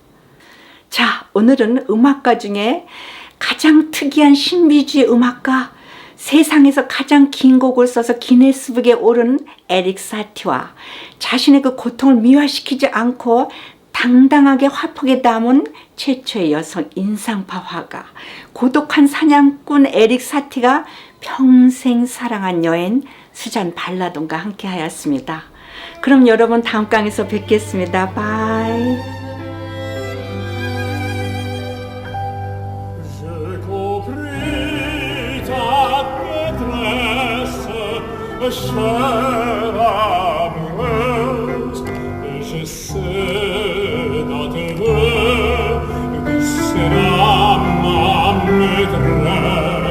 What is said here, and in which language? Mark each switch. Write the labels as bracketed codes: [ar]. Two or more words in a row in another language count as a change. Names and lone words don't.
[ko] 자, 오늘은 음악가 중에 가장 특이한 신비주의 음악가, 세상에서 가장 긴 곡을 써서 기네스북에 오른 에릭 사티와 자신의 그 고통을 미화시키지 않고 당당하게 화폭에 담은 최초의 여성 인상파 화가, 고독한 사냥꾼 에릭 사티가 평생 사랑한 여인 수잔 발라동과 함께 하였습니다. 그럼 여러분 다음 강에서 뵙겠습니다. 바이. [fr] Chère amoureuse, je sais d'être que c'est ma maîtresse.